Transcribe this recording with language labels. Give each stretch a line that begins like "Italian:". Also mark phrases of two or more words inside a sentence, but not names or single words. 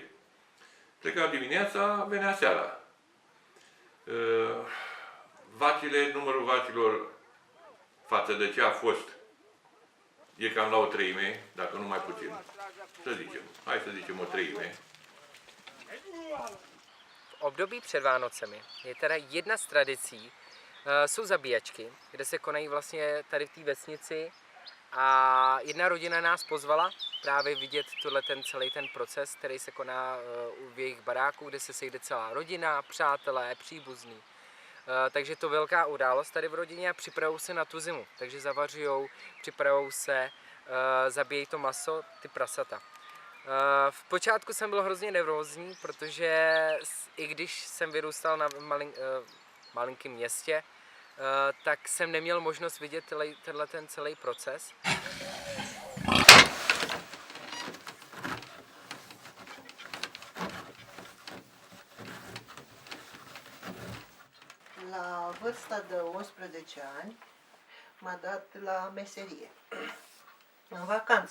Romanian: Pleca dimineața, venea seara. Vacile, numărul vacilor față de ce a fost, e cam la o treime, dacă nu mai puțin. Să zicem, hai să zicem o treime.
Czech: V období před Vánocemi je teda jedna z tradicí, jsou zabíjačky, kde se konají vlastně tady v té vesnici a jedna rodina nás pozvala právě vidět celý ten proces, který se koná v jejich baráku, kde se sejde celá rodina, přátelé, příbuzní. Takže to velká událost tady v rodině a připravují se na tu zimu, takže zavařujou, připravují se, zabíjejí to maso, ty prasata. V počátku jsem byl hrozně nervózní, protože i když jsem vyrůstal na malinkém městě, tak jsem neměl možnost vidět ten celý proces.
Romanian: La vârsta de 11 ani m-a dat la meserie, în vacanță.